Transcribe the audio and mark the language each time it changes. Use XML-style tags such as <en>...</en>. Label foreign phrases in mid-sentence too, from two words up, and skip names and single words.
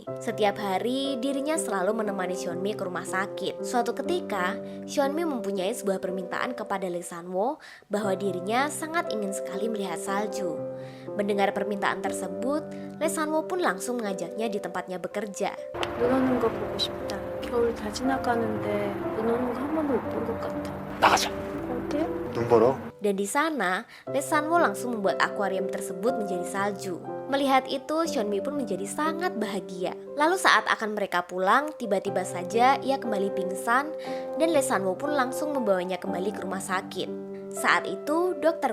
<id>Setiap hari, dirinya selalu menemani Seonmi ke rumah sakit. Suatu ketika, Seonmi mempunyai sebuah permintaan kepada Lee San-woo bahwa dirinya sangat ingin sekali melihat salju. Mendengar permintaan tersebut, Lee San-woo pun langsung mengajaknya di tempatnya bekerja.</id> <ko>눈 오는 거 보고 싶다. 겨울 다 지나가는데 눈 오는 거 한 번도 못 본 것 같아. 나가자. 어때? 눈 벌어.</ko> <id>Dan di sana, Lee San-woo langsung membuat akuarium tersebut menjadi salju. Melihat itu, Seonmi pun menjadi sangat bahagia. Lalu saat akan mereka pulang, tiba-tiba saja ia kembali pingsan dan Lee San-woo pun langsung membawanya kembali ke rumah sakit. Saat itu, Dr.</id>